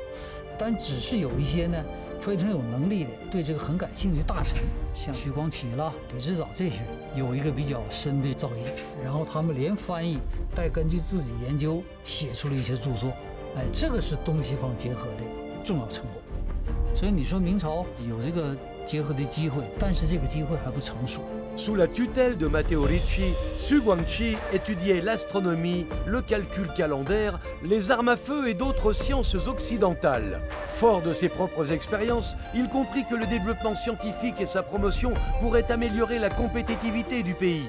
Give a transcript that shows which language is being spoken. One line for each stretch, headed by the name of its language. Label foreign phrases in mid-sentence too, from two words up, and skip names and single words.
Chinese: 但只是有一些呢非常有能力的，对这个很感兴趣的大臣，像徐光启啦、李之藻这些人，有一个比较深的造诣，然后他们连翻译带根据自己研究写出了一些著作，哎，这个是东西方结合的重要成果。所以你说明朝有这个结合的机会，但是这个机会还不成熟。
French: Sous la tutelle de Matteo Ricci, Xu Guangqi étudiait l'astronomie, le calcul calendaire, les armes à feu et d'autres sciences occidentales. Fort de ses propres expériences, il comprit que le développement scientifique et sa promotion pourraient améliorer la compétitivité du pays.